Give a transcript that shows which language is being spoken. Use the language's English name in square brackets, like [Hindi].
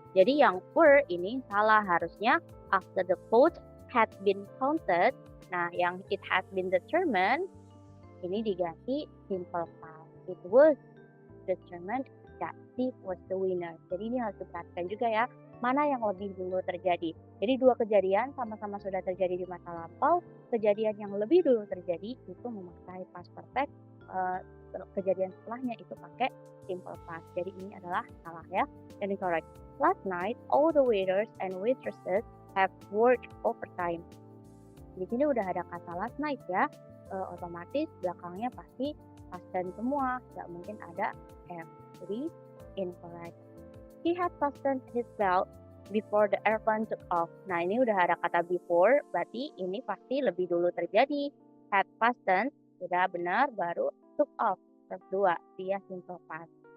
[Indonesian] Jadi yang were ini salah, harusnya [English] after the vote had been counted. [Indonesian] Nah, yang [English] it has been determined [Indonesian] ini diganti simple past. [English] It was determined that Steve was the winner. [Indonesian] Jadi ini harus diperhatikan juga ya, mana yang lebih dulu terjadi. Jadi dua kejadian sama-sama sudah terjadi di masa lampau. Kejadian yang lebih dulu terjadi itu memakai past perfect. Kejadian setelahnya itu pakai simple past. Jadi ini adalah salah ya, dan incorrect. [English] Last night, all the waiters and waitresses have worked overtime. [Indonesian] Di sini udah ada kata last night ya, otomatis belakangnya pasti past tense semua, nggak mungkin ada am. Jadi [English] incorrect. He had fastened his belt before the airplane took off. [Indonesian] Nah, ini udah ada kata before, berarti ini pasti lebih dulu terjadi. Had fastened, sudah benar, baru took off, verb 2, dia simple past.